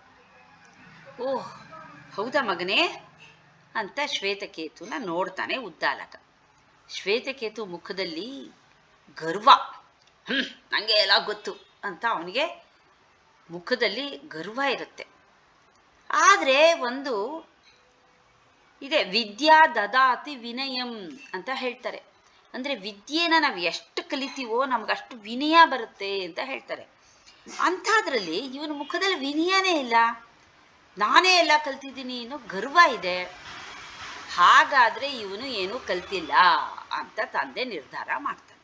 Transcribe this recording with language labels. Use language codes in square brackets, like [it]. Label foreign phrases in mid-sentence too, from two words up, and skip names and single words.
[kn] ಓಹ್ ಹೌದಾ ಮಗನೇ ಅಂತ ಶ್ವೇತಕೇತುನ ನೋಡ್ತಾನೆ ಉದ್ದಾಲಕ. ಶ್ವೇತಕೇತು ಮುಖದಲ್ಲಿ ಗರ್ವ. ನನಗೆ ಎಲ್ಲ ಗೊತ್ತು ಅಂತ ಅವನಿಗೆ ಮುಖದಲ್ಲಿ ಗರ್ವ ಇರುತ್ತೆ. ಆದರೆ ಒಂದು ಇದೆ, [sa] ವಿದ್ಯಾ ದದಾತಿ ವಿನಯಂ [kn] ಅಂತ ಹೇಳ್ತಾರೆ. ಅಂದರೆ ವಿದ್ಯೆನ ನಾವು ಎಷ್ಟು ಕಲಿತೀವೋ ನಮಗಷ್ಟು ವಿನಯ ಬರುತ್ತೆ ಅಂತ ಹೇಳ್ತಾರೆ. ಅಂಥದ್ರಲ್ಲಿ ಇವನ ಮುಖದಲ್ಲಿ ವಿನಯನೇ ಇಲ್ಲ. ನಾನೇ ಎಲ್ಲ ಕಲ್ತಿದ್ದೀನಿ ಅನ್ನೋ ಗರ್ವ ಇದೆ. ಹಾಗಾದರೆ ಇವನು ಏನೂ ಕಲ್ತಿಲ್ಲ ಅಂತ ತಂದೆ ನಿರ್ಧಾರ ಮಾಡ್ತಾನೆ.